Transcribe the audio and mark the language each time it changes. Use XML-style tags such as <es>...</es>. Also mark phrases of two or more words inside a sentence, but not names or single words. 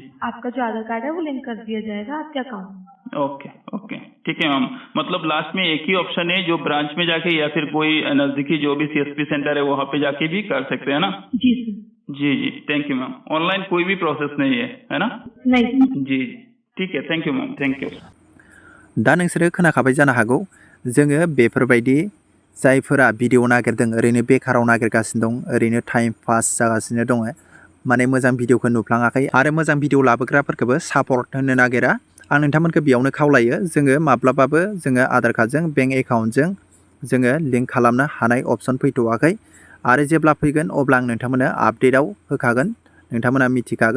<hi>आपका जो आधार कार्ड है वो लिंक कर दिया जाएगा आपके अकाउंट में। ओके ठीक है मैम। मतलब लास्ट में एक ही ऑप्शन है जो ब्रांच में जाके या फिर कोई नजदीकी जो भी CSP सेंटर है वहाँ पे जाके भी कर सकते हैं ना? जी सर। जी</hi> <en>thank you</en> <hi>मैम। ऑनलाइन कोई भी प्रोसेस नहीं है ना? नहीं। जी ठीक है,</hi> <en>thank you ma'am, thank you.</en> <brx>दा नोंसोरो खोनाखाबाय जानो हागौ, जोङो बेफोरबायदि जायफोरा भिडिअ नागिरदों, ओरैनो बेकाराव नागिरगासिनो दं, ओरैनो</brx> <en>time pass</en> <brx>जागासिनो दङ, माने मोजां भिडिअखौ नुफ्लाङाखै आरो मोजां भिडिअ लाबोग्राफोरखौबो सापर्ट होनो नागिरा, आं नोंथांमोनखौ बेयावनो खावलायो, जोङो माब्लाबाबो जोङो आधार कार्डजों बेंक एकाउन्टजों जोङो लिंक खालामनो हानाय अपसन फैथ'वाखै आरो जेब्ला फैगोन अब्ला आं नोंथांमोननो आपडेटआव होखागोन, नोंथांमोना मिथिखागोन।</brx>